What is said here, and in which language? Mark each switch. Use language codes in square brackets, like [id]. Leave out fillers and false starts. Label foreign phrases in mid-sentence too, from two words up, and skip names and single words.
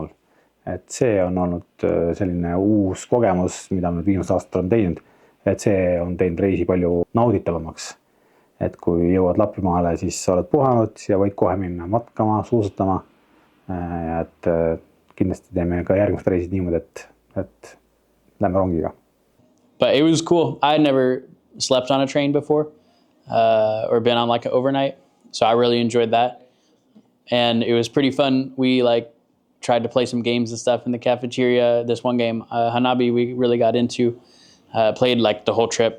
[et] Et see on olnud selline uus kogemus, mida me viimasel aastal on teinud, et see on teinud reisi palju nauditavamaks. Et kui jõuad Lapimaale, siis oled puhanud ja võid kohe minna matkama, suusatama. Ja et kindlasti teeme ka järgmist reisid niimoodi, et lähme rongiga. [en] But it was cool. I had never slept on a train before or been on like an overnight. So I really enjoyed that. And it was pretty fun. We tried to play some games and stuff in the cafeteria. This one game, Hanabi, we really got into, played the whole trip.